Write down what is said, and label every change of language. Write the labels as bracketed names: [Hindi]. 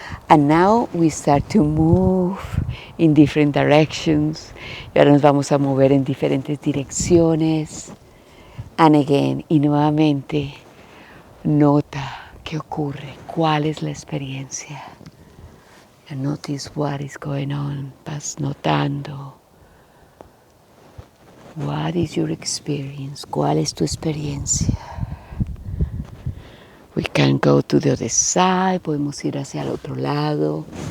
[English] And now we start to move in different directions. [Spanish] Y ahora nos vamos a mover en diferentes direcciones. [English] And again, [Spanish] y nuevamente, nota qué ocurre, cuál es la experiencia. [English] And notice what is going on. [Spanish] Vas notando. [English] What is your experience? [Spanish] ¿Cuál es tu experiencia? [English] We can go to the other side, [Spanish] podemos ir hacia el otro lado.